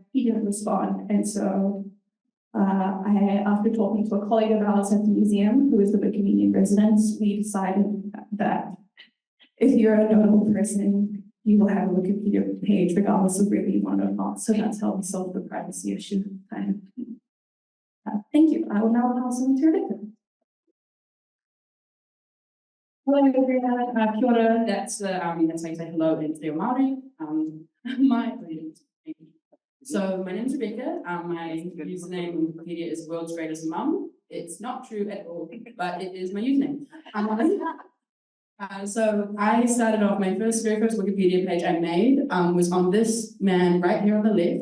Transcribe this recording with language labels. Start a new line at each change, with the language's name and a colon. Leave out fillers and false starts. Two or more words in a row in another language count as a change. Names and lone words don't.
English: He didn't respond, and so after talking to a colleague of ours at the museum, who is the Wikimedia resident, we decided that if you're a notable person, you will have a Wikipedia page regardless of whether you want it or not. So that's how we solved the privacy issue. Thank you. I will now pass on to Rebecca. Hello everyone,
Māori: kia ora.
English: That's how you say hello in Te Reo Māori. So my name is Rebecca. My username on Wikipedia is World's Greatest Mum. It's not true at all, but it is my username. So I started off, my very first Wikipedia page I made was on this man right here on the left.